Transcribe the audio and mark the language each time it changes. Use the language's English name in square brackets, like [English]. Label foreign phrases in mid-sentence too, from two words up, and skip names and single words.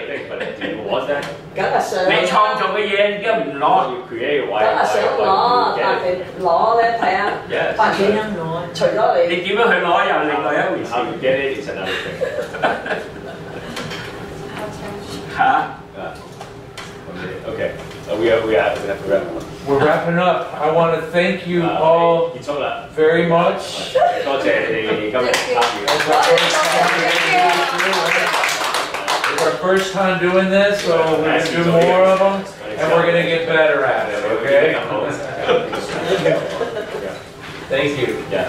[Cantonese] 梗係想。你創造嘅嘢而家唔攞，梗係想攞，但係攞咧睇下，發展點攞？除咗你，你點樣去攞又另外一回事。嚇 [English] ？Okay, we have to wrap up. We're wrapping up. I want to thank you all very much. [Cantonese] 多謝你哋今日參與。 [English] It's our first time doing this, so we're going to do more of them, and we're going to get better at it, okay? Thank you.